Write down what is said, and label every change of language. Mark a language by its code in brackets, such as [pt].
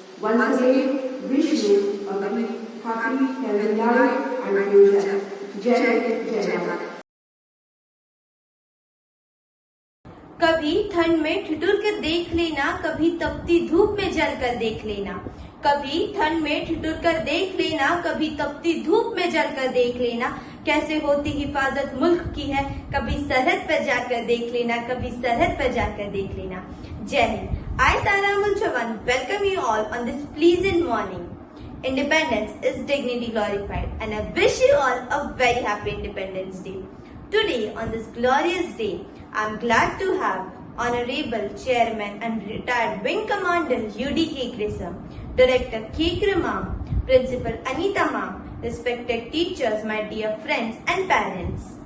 [en] Once again, wish you a very happy, healthy life and future. Jai Hind. [hi] कभी ठंड में ठिठुर कर देख लेना, कभी तपती धूप में जल कर देख लेना। कभी ठंड में ठिठुर कर देख लेना, कभी तपती धूप में जल कर देख लेना। कैसे होती हिफाजत मुल्क की है, कभी सरहद पर जाकर देख लेना, कभी सरहद पर जाकर देख लेना। जय Hind. [en] I, Sara Mulchavan, welcome you all on this pleasant morning. Independence is dignity glorified, and I wish you all a very happy Independence Day. Today, on this glorious day, I am glad to have Honorable Chairman and retired Wing Commander UDK Grissom, Director Kekra Ma'am, Principal Anita Ma'am, respected teachers, my dear friends and parents.